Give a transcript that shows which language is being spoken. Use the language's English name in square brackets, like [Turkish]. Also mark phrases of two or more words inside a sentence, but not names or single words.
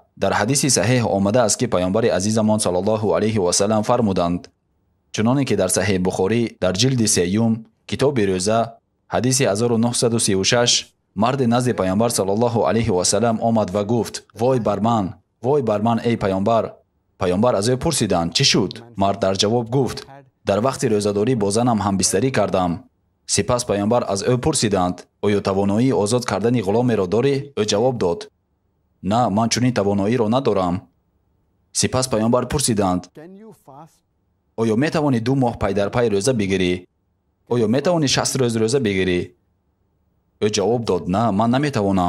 [Persian] در حدیث صحیح آمده است که پیامبر عزیزمان [Arabic] صلی الله علیه و سلم [Persian] فرمودند، چنانه که در صحیح بخاری در جلد 3 کتاب روزه حدیث 1936 مرد نزد پیامبر [Arabic] صلی الله علیه و سلم [Persian] آمد و گفت: وای بر من ای پیامبر. پیامبر از او پرسیدند چه شد؟ مرد در جواب گفت: در وقت روزه‌داری با زنم همبستری کردم. [Tajik] сипас паямбар аз ӯ пурсиданд: оё тавоноии озод кардани ғуломеро дорӣ? ӯ ҷавоб дод: на, ман чунин тавоноиро надорам. сипас паямбар пурсиданд: оё метавонӣ 2 моҳ пайдарпай рӯза бигирӣ? оё метавонӣ 60 рӯз рӯза бигирӣ? ӯ ҷавоб дод: на, ман наметавонам.